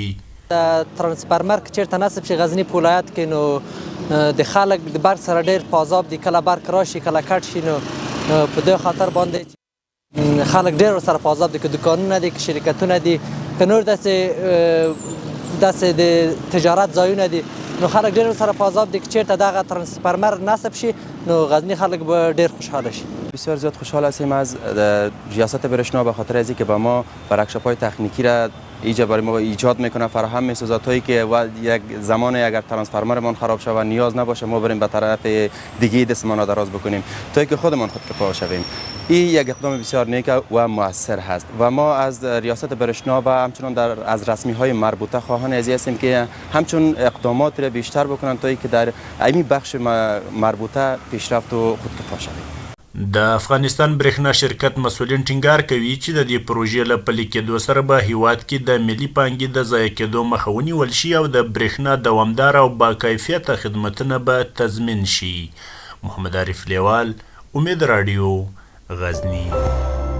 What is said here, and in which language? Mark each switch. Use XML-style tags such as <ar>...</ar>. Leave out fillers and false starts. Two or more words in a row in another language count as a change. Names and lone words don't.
<ps>د ترانسفارمر که چېرته نصب شي غزني په ولایت کې، نو د خلک د برق سره ډېر پازاب دي، کله برق راشي کله کټ شي، نو په دې خاطر باندې خلک ډېر ورسره پازاب دي، که دوکانونه دي که شرکتونه دي که نور داسې د تجارت ځایونه دي، نو خلک ډېر ورسره پازاب دي که چېرته دغه ترانسفارمر نصب شي نو غزنی خلک به ډېر خوشحاله شي.</ps> <fa>بسیار زیاد خوشحال هستیم از ریاست برشنا به خاطر ازی که به ما ورکشاپ‌های تکنیکی را برای ما ایجاد میکنه، فراهم میسازد تا که یک زمانی اگر ترانسفارمرمان خراب شود نیاز نباشه ما بریم به طرف دیگه دستمان دراز بکنیم تا که خودمان خودکفا شویم. این یک اقدام بسیار نیک و موثر هست و ما از ریاست برشنا و همچنان از رسمی های مربوطه خواهان ازی هستیم که همچون اقدامات را بیشتر بکنن تا که در این بخش مربوطه پیشرفت و خودکفا شویم.</fa> <ps>د افغانستان برېښنا شرکت مسؤلین ټینګار کوي چې د دې پروژې له پلي کېدو سره به هیواد کې د ملي پانګې د ضایع کېدو مخه ونیول شي او د برېښنا دوامدار او باکیفیته خدمتونه به تضمین شي. محمد عارف لیوال، امید رادیو، غزني.</ps>